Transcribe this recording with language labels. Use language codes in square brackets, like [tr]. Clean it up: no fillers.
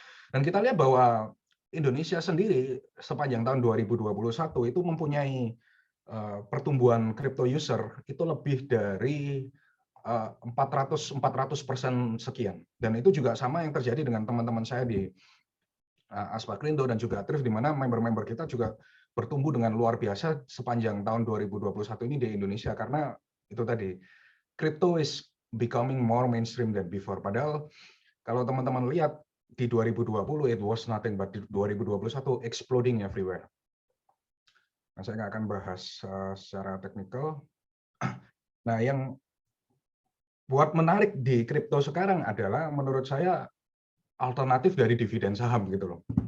[id] Dan kita lihat bahwa Indonesia sendiri sepanjang tahun 2021 itu mempunyai pertumbuhan crypto user itu lebih dari 400% sekian. Dan itu juga sama yang terjadi dengan teman-teman saya di Aspaklindo dan juga Thrift, di mana member-member kita juga bertumbuh dengan luar biasa sepanjang tahun 2021 ini di Indonesia, karena itu tadi, [en] crypto is becoming more mainstream than before. [id] Padahal kalau teman-teman lihat di 2020 [en] it was nothing, [id] but di 2021 [en] exploding everywhere. [id] Nah, saya nggak akan bahas secara teknikal. Nah, yang buat menarik di kripto sekarang adalah menurut saya alternatif dari dividen saham gitu loh.